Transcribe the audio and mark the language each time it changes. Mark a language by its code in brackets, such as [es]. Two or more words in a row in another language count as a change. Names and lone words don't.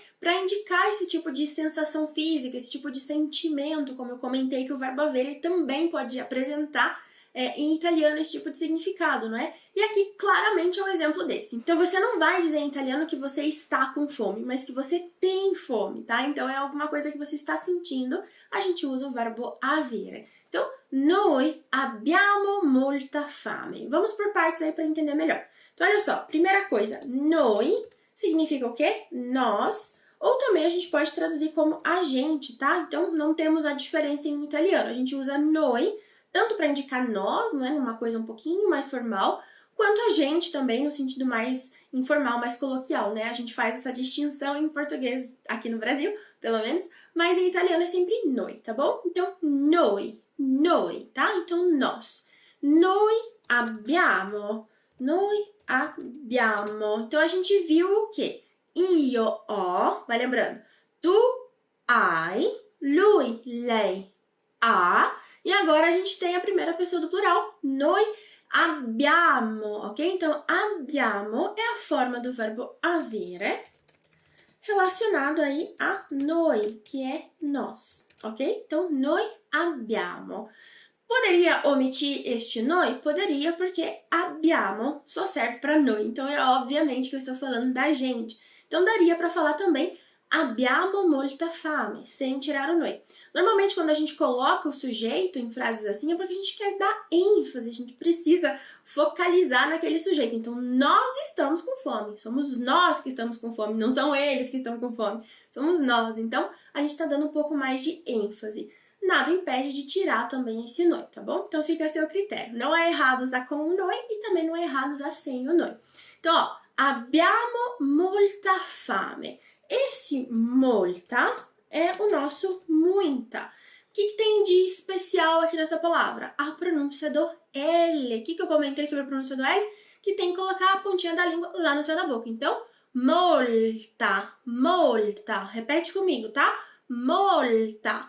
[pt] Para indicar esse tipo de sensação física, esse tipo de sentimento, como eu comentei que o verbo avere também pode apresentar em italiano esse tipo de significado, não é? E aqui claramente é um exemplo desse. Então você não vai dizer em italiano que você está com fome, mas que você tem fome, tá? Então é alguma coisa que você está sentindo, a gente usa o verbo avere. Então, [it] noi abbiamo molta fame. [pt] Vamos por partes aí para entender melhor. Então olha só, primeira coisa, noi significa o quê? Nós, ou também a gente pode traduzir como a gente, tá? Então não temos a diferença em italiano, a gente usa noi tanto para indicar nós, não é, uma coisa um pouquinho mais formal, quanto a gente também no sentido mais informal, mais coloquial, né? A gente faz essa distinção em português aqui no Brasil, pelo menos, mas em italiano é sempre noi, tá bom? Então, noi, tá? Então, nós. [it] Noi abbiamo. [pt] Então, a gente viu o quê? [it] Io ho, [pt] vai lembrando, [it] tu hai, lui, lei, ha. [pt] E agora a gente tem a primeira pessoa do plural, [it] noi abbiamo, ok? [pt] Então, abbiamo é a forma do verbo avere relacionado aí a noi, que é nós, ok? Então, [it] noi abbiamo. [pt] Poderia omitir este noi? Poderia, porque abbiamo só serve para noi. Então, é obviamente que eu estou falando da gente. Então, daria para falar também [it] abbiamo molta fame, [pt] sem tirar o noi. Normalmente, quando a gente coloca o sujeito em frases assim, é porque a gente quer dar ênfase, a gente precisa focalizar naquele sujeito. Então, nós estamos com fome, somos nós que estamos com fome, não são eles que estão com fome, somos nós. Então, a gente está dando um pouco mais de ênfase. Nada impede de tirar também esse noi, tá bom? Então, fica a seu critério. Não é errado usar com o noi e também não é errado usar sem o noi. Então, ó, [it] abbiamo molta fame. [pt] Esse molta é o nosso muita. O que tem de especial aqui nessa palavra? A pronúncia do L. O que eu comentei sobre a pronúncia do L? Que tem que colocar a pontinha da língua lá no céu da boca. Então, molta. Repete comigo, tá? Molta.